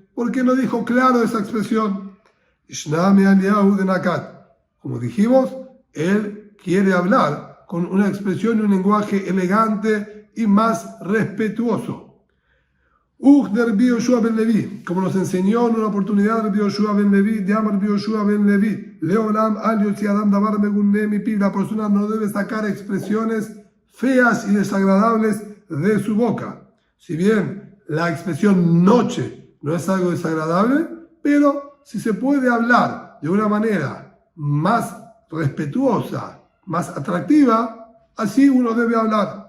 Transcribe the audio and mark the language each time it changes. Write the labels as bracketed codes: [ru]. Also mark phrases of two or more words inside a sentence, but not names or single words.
[es] ¿Por qué no dijo claro esa expresión? Como dijimos, él quiere hablar con una expresión y un lenguaje elegante y más respetuoso. Rabbi Yoshua ben Levi, como nos enseñó en una oportunidad Rabbi Yoshua ben Levi, de [he] אמר רבי יהושע בן לוי, לעולם אל יוציא אדם דבר מגונה מפי, [es] la persona no debe sacar expresiones feas y desagradables de su boca. Si bien la expresión noche no es algo desagradable, pero si se puede hablar de una manera más respetuosa, más atractiva, así uno debe hablar.